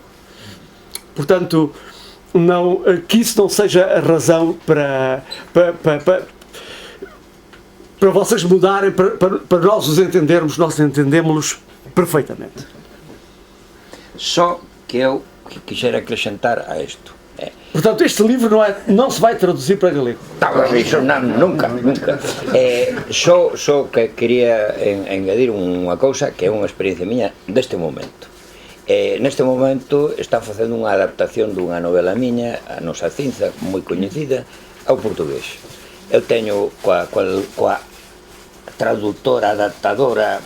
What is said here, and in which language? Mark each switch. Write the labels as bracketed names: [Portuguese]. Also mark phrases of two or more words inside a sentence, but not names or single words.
[Portuguese] Portanto, que isso não seja a razão para vocês mudarem, para nós os entendermos, nós entendemos-los perfeitamente. [Galician] Só que eu quixera acrescentar a isto. [Portuguese] Portanto, este livro não se vai traduzir para galego. Não, [Galician] iso nunca. Só que quería engadir unha cousa que é unha experiencia miña deste momento. Neste momento está facendo unha adaptación dunha novela miña, A Nosa Cinza, moi coñecida, ao portugués. Eu teño coa traductora, adaptadora...